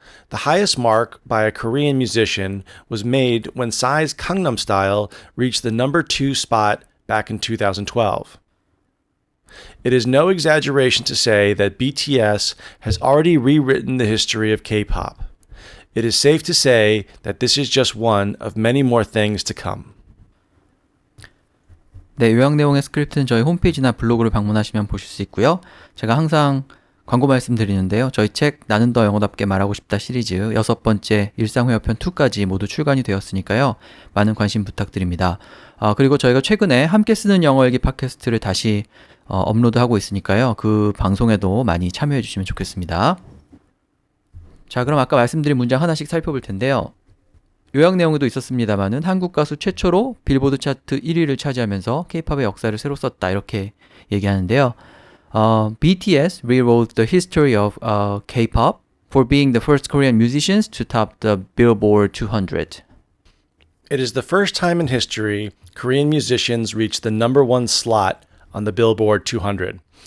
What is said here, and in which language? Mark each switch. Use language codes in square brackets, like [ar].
[en] The highest mark by a Korean musician was made when Psy's Gangnam Style reached the number 2 spot back in 2012. It is no exaggeration to say that BTS has already rewritten the history of K-pop. It is safe to say that this is just one of many more things to come. [ko] 네, 요약 내용의 스크립트는 저희 홈페이지나 블로그를 방문하시면 보실 수 있고요. 제가 항상 광고 말씀드리는데요. 저희 책 나는 더 영어답게 말하고 싶다 시리즈 6번째 일상회화편 2까지 모두 출간이 되었으니까요. 많은 관심 부탁드립니다. 그리고 저희가 최근에 함께 쓰는 영어 일기 팟캐스트를 다시 업로드하고 있으니까요. 그 방송에도 많이 참여해 주시면 좋겠습니다. 자, 그럼 아까 말씀드린 문장 하나씩 살펴볼 텐데요. 요약 내용에도 있었습니다만은 한국 가수 최초로 빌보드 차트 1위를 차지하면서 K-팝의 역사를 새로 썼다 이렇게 얘기하는데요. [en] BTS rewrote the history of K-pop for being the first Korean musicians to top the Billboard 200. It is the first time in history Korean musicians reached the number 1 slot on the Billboard 200.